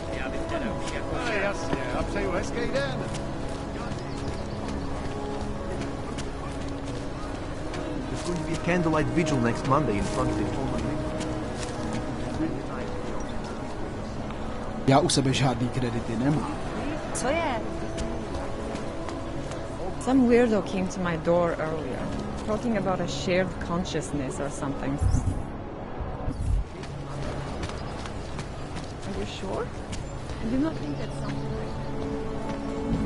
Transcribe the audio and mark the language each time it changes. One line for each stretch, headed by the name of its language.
English: you. Let's get in. There's going to be a candlelight vigil next Monday in front of the home.
Czech: Já u sebe žádný kredity nemám. Co je?
English: Some weirdo came to my door earlier, talking about a shared consciousness or something. Are you sure? I do not think that's something like